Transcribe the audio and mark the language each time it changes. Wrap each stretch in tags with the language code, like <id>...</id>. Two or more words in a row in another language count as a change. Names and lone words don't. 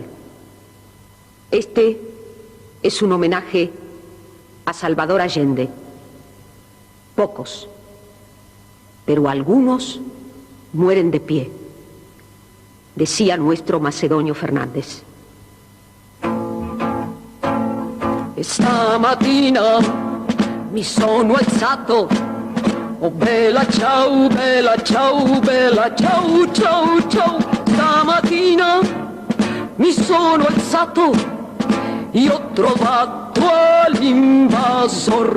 <es>Este es un homenaje a Salvador Allende. Pocos, pero algunos mueren de pie, decía nuestro Macedonio Fernández.</es> <it>Stamattina mi sono alzato, oh bella ciao, ciao, ciao, ciao. Stamattina mi sono alzato e ho trovato all'invasor.</it>